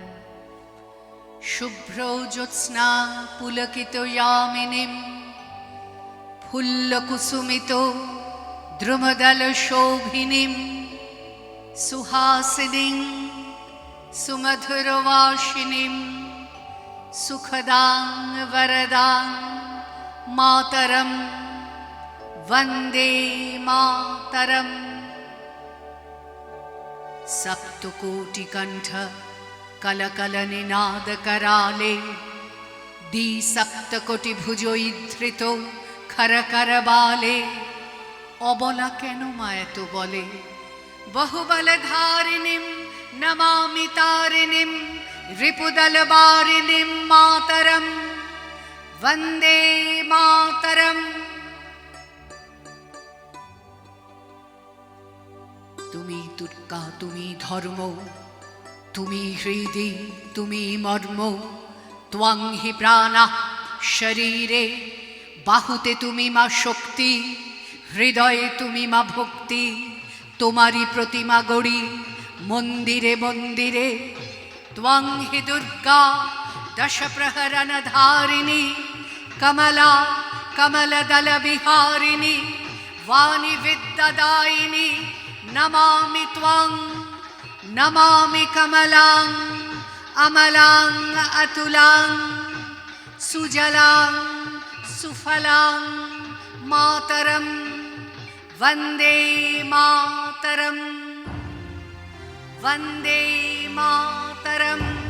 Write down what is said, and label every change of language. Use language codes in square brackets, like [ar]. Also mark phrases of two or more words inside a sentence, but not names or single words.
[sa] शुभ्रो ज्योत्स्ना पुलकितो यामिनीं फुल्लकुसुमितो द्रुमदलशोभिनीं सुहासिनीं सुमधुरवासिनीं सुखदां वरदां मातरं वन्दे मातरम्। सप्तकोटिकण्ठ कलकलनिनादकराले দ্বিসপ্তকোটিভুজৈধৃত খরকরবালে। [bn] অবলা কেন মা এত বলে, [sa] বহুবলধারিণীম নমামি তারিণীম রিপুদলবারিণীম মাতরম वन्दे मातरम। [bn] তুমি দুর্গা, তুমি ধর্ম, তুমি হৃদি, তুমি মর্ম। [sa] ত্বং হি প্রাণাঃ শরীরে, [bn] বাহুতে তুমি মা শক্তি, হৃদয়ে তুমি মা ভক্তি। তোমারই প্রতিমা গড়ি মন্দিরে মন্দিরে। [sa] ত্বং হি দুর্গা দশ প্রহরণ ধারিণী, কমলা কমলদল বিহারিণী, वाणी विद्यादायिनी। नमामि त्वां नमामि कमलां अमलां अतुलां सुजलां सुफलां मातरं वन्दे मातरं वन्दे मातरम्।